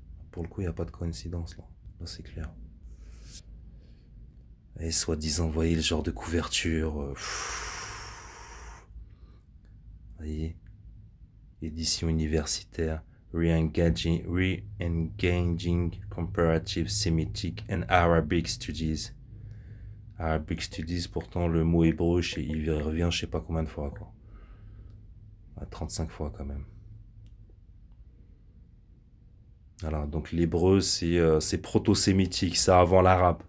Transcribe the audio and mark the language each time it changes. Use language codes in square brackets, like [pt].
[fr] Pour le coup, il n'y a pas de coïncidence là. Là, c'est clair. Et soi-disant, vous voyez le genre de couverture. Vous voyez, édition universitaire. [en] Re-engaging comparative Semitic and Arabic studies. Arabic studies, [fr] pourtant le mot hébreu, il revient je sais pas combien de fois quoi. 35 fois quand même. Voilà, donc l'hébreu c'est proto-sémitique, c'est avant l'arabe.